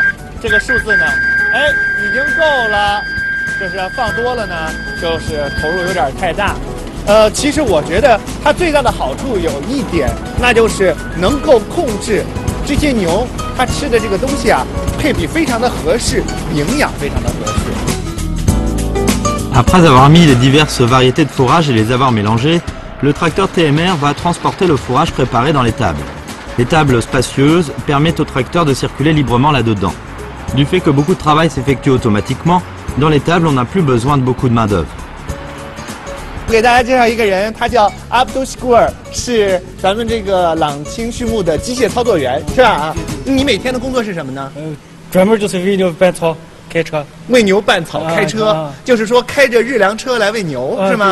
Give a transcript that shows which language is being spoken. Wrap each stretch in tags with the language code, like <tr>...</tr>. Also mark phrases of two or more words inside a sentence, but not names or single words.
<zh>这个数字呢，哎，已经够了。就是放多了呢，就是投入有点太大。其实我觉得它最大的好处有一点，那就是能够控制这些牛它吃的这个东西啊，配比非常的合适，营养非常的合适。</zh> <fr>Après avoir mis les diverses variétés de fourrage et les avoir mélangées, le tracteur TMR va transporter le fourrage préparé dans l'étable. Les tables spacieuses permettent aux tracteurs de circuler librement là-dedans. Du fait que beaucoup de travail s'effectue automatiquement, dans les tables on n'a plus besoin de beaucoup de main-d'œuvre.</fr> <zh>给大家介绍一个人，他叫 Abdul Shakur， 是咱们这个朗清畜牧的机械操作员，是吧？啊，你每天的工作是什么呢？专门就是喂牛拌草、开车。喂牛拌草、开车，就是说开着日粮车来喂牛，是吗？</zh>